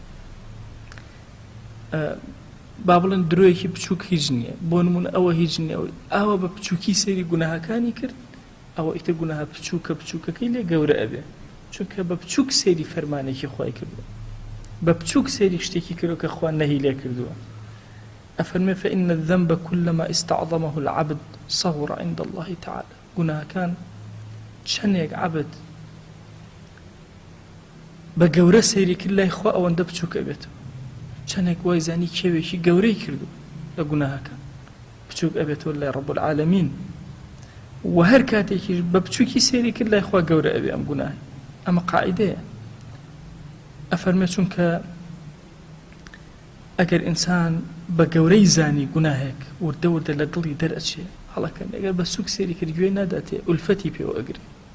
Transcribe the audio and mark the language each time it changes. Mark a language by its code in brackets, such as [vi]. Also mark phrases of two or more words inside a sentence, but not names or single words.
[ckb] با بڵێن درۆیەکی بچووک هیچ نییە بۆ نمونە ئەوە هیچ نییە ئەوە بە بچووکی سەیری گوناهەکانی کرد ئەوە ئیتر گوناهە بچووکە بچووکەکەی لێ گەورە ئەبێ چونکە بە بچووک سەیری فەرمانێکی خوای کردووە بە بچووک سەیری شتێکی کردو کە خوا نەهی لێ کردووە ئەفەرمێ [ar] فإن الذنب كلما استعظمه العبد صغر عند الله تعالى [ckb] گوناهەکان چەندێک عەبد بە گەورە سەیری کرد لای خوا ئەوەندە بچووک ئەبێتەوە چەندێک وای زانی کێوێکی گەورەی کردو لە گوناهەکان بچووک ئەبێتەوە لای [ar] ڕەب العالەمین [ckb] و هەر کاتێکی بە بچووکی سەیری کرد لای خوا گەورە ئەبێ ئەم گوناهی ئەمە قاعیدەیە ئەفەرمێ چونکە ئەگەر ئینسان بە گەورەی زانی گوناهێک وردە وردە لە دڵی دەرئەچێ هەڵەکەن ئەگەر بە سووک سەیری کرد گوێ ناداتێ ئولفەتی پێوە ئەگرێ